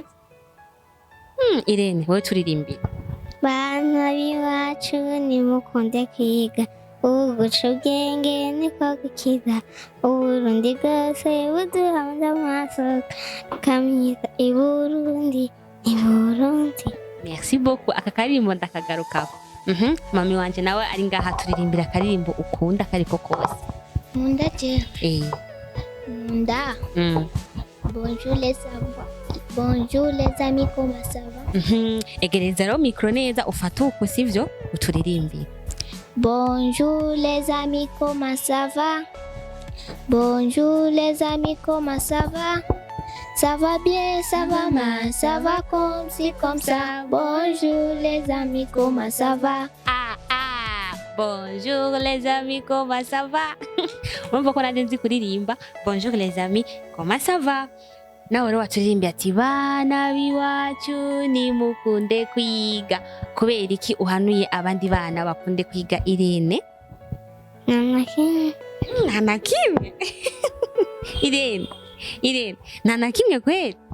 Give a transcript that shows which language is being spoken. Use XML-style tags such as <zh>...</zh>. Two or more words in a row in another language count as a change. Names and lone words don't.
<rn>Irene wowe turirimbira. Bana biwacu nimukunde kwiga uguca ubwenge niko gukiza Uburundi bwose buduhanze amaso kamyiza Iburundi Iburundi.</rn> <fr>Merci beaucoup.</fr> <rn>Aka karirimbo ndakagarukako. Mami wanje nawe ari ngaha turirimbira akaririmbo ukunda kariko kose. Nkunda je. Nkunda.</rn> <fr>Bonjour les amis, comment ça va?</fr> <rn>Egereza rero micro neza ufata uko sivyo uturirimbira.</rn> <fr>Bonjour les amis, comment ça va? Bonjour les amis, comment ça va? Ça va bien, ça va mal, ça va comme ci, comme ça. Bonjour les amis, comment ça va? Bonjour les amis, comment ça va?</fr> <rn>Urumva ko nanje nzi kuririmba.</rn> <fr>Bonjour les amis, comment ça va?</fr> <rn>Nawe rero waturirimba ati bana biwacu nimukunde kwiga. Kubera iki uhanuye abandi bana bakunde kwiga Irene? Nta kimwe. Irene, nta kimwe kweli?</rn>